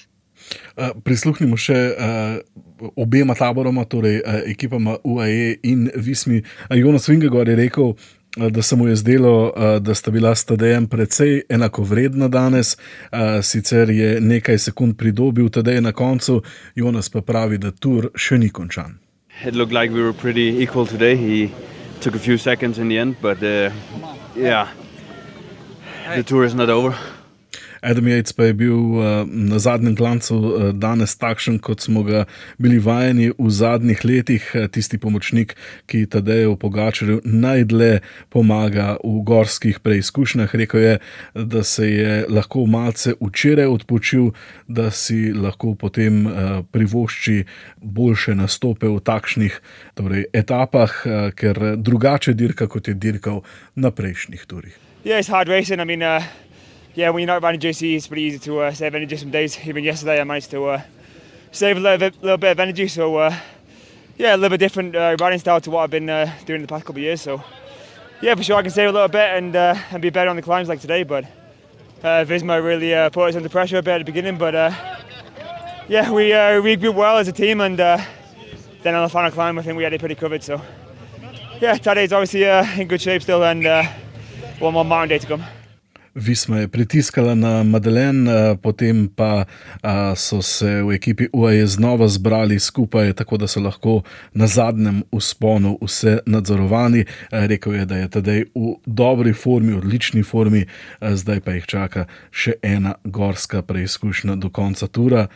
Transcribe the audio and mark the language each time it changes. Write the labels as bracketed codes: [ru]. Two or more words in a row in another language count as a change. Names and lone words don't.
[sl] Prisluhnimo še obema taboroma, torej ekipama UAE in Vismi. Jonas Vingegaard je rekel, da se mu je zdelo, da sta bila s Tadejem precej enakovredna danes, sicer je nekaj sekund pridobil Tadej na koncu, Jonas pa pravi, da tur še ni končan. [en] It looked like we were pretty equal today. He took a few seconds in the end, but yeah, the tour is not over. [sl] Adam Yates pa je bil na zadnjem klancu danes takšen, kot smo ga bili vajeni v zadnjih letih, tisti pomočnik, ki Tadeju Pogačarju najdlje pomaga v gorskih preizkušnjah. Rekel je, da se je lahko malce včeraj odpočil, da si lahko potem privošči boljše nastope v takšnih etapah, ker drugače dirka, kot je dirkal na prejšnjih turih. [en] Yeah, it's hard racing. I mean, yeah, when you're not riding GC, it's pretty easy to save energy some days. Even yesterday, I managed to save a little bit of energy. So, yeah, a little bit different riding style to what I've been doing the past couple of years. So, yeah, for sure, I can save a little bit and be better on the climbs like today. But Visma really put us under pressure a bit at the beginning. But yeah, we regrouped well as a team, and then on the final climb, I think we had it pretty covered. So, yeah, Tadej's obviously in good shape still, and one more mountain day to come. [sl] Visma je pritiskala na Madeleine, potem pa so se v ekipi UAE znova zbrali skupaj, tako da so lahko na zadnjem vzponu vse nadzorovani. Rekel je, da je Tadej v dobri formi, odlični formi, zdaj pa jih čaka še ena gorska preizkušnja do konca tura.